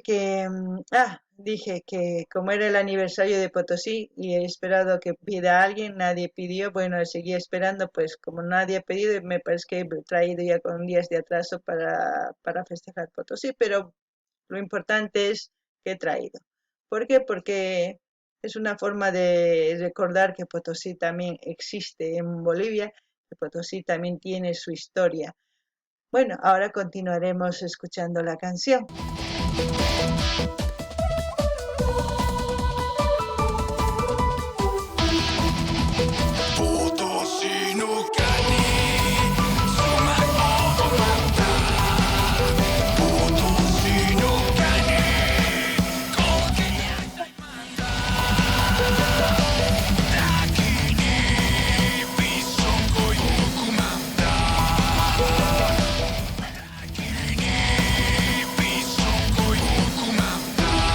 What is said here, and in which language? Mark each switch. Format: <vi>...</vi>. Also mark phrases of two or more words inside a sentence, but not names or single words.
<es>Dije que como era el aniversario de Potosí y he esperado que pida a alguien, nadie pidió, bueno, seguía esperando, pues como nadie ha pedido, me parece que he traído ya con días de atraso para festejar Potosí, pero lo importante es que he traído. ¿Por qué? Porque es una forma de recordar que Potosí también existe en Bolivia, que Potosí también tiene su historia. Bueno, ahora continuaremos escuchando la canción.</es> <qu>Potosino kani sumaq oqumanta Potosino kani qonqeñataymanta Takini pisonkoy uqumanta Takini pisonkoy uqumanta</qu>